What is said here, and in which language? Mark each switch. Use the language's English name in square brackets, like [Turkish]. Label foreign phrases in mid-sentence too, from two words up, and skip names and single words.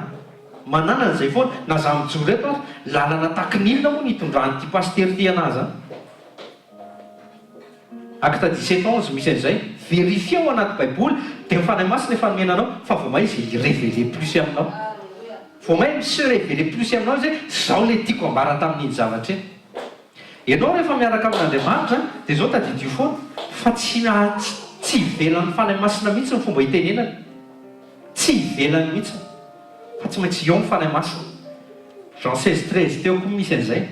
[Malagasy] Manana an'izay foana na za mijoro eto lalana tahaka ny inona moa ny hitondrany ty paster ty anahy zany. Acte 17:11 misy an'izay. Vérifie ao anaty baiboly dia mifanahy masina efa nomenanao fa vao may izy [French] révéler plus [Malagasy] aminao. Vao may [French] se révéler plus [Malagasy] aminao zay zao le tiako ambara tamin'iny zavatra iny. Ianao rehefa miaraka amin'Andriamanitra dia zao tadidio foana fa tsy ivelan'ny fanahy masina mihitsy ny fomba hitenenana. Tsy ivelany mihitsy fa tsy maintsy eo ny fanahy masina. Jean 16:13 teo koa misy an'izay.